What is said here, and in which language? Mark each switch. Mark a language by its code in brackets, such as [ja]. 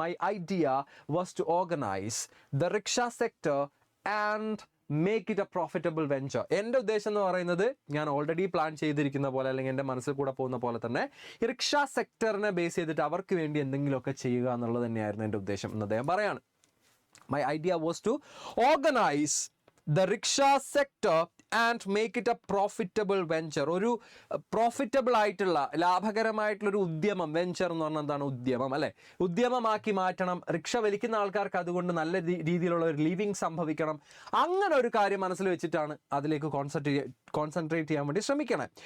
[en] My idea was to organize the rickshaw sector and make it a profitable venture. [ml] എൻ്റെ ഉദ്ദേശം എന്ന് പറയുന്നത് ഞാൻ ഓൾറെഡി പ്ലാൻ ചെയ്തിരിക്കുന്ന പോലെ, അല്ലെങ്കിൽ എൻ്റെ മനസ്സിൽ കൂടെ പോകുന്ന പോലെ തന്നെ ഈ റിക്ഷ സെക്ടറിനെ ബേസ് ചെയ്തിട്ട് അവർക്ക് വേണ്ടി എന്തെങ്കിലുമൊക്കെ ചെയ്യുക എന്നുള്ളത് തന്നെയായിരുന്നു എൻ്റെ ഉദ്ദേശം എന്ന് അദ്ദേഹം പറയാണ്. [en] My idea was to organize the rickshaw sector and make it a profitable venture. [ml] ഒരു പ്രോഫിറ്റബിൾ ആയിട്ടുള്ള ലാഭകരമായിട്ടുള്ളൊരു ഉദ്യമം. വെഞ്ചർ എന്ന് പറഞ്ഞാൽ എന്താണ്? ഉദ്യമം അല്ലേ. ഉദ്യമമാക്കി മാറ്റണം. റിക്ഷ വലിക്കുന്ന ആൾക്കാർക്ക് അതുകൊണ്ട് നല്ല രീതിയിലുള്ള ഒരു ലിവിങ് സംഭവിക്കണം. അങ്ങനെ ഒരു കാര്യം മനസ്സിൽ വെച്ചിട്ടാണ് അതിലേക്ക് കോൺസെൻട്രേറ്റ് ചെയ്യാൻ വേണ്ടി ശ്രമിക്കണം.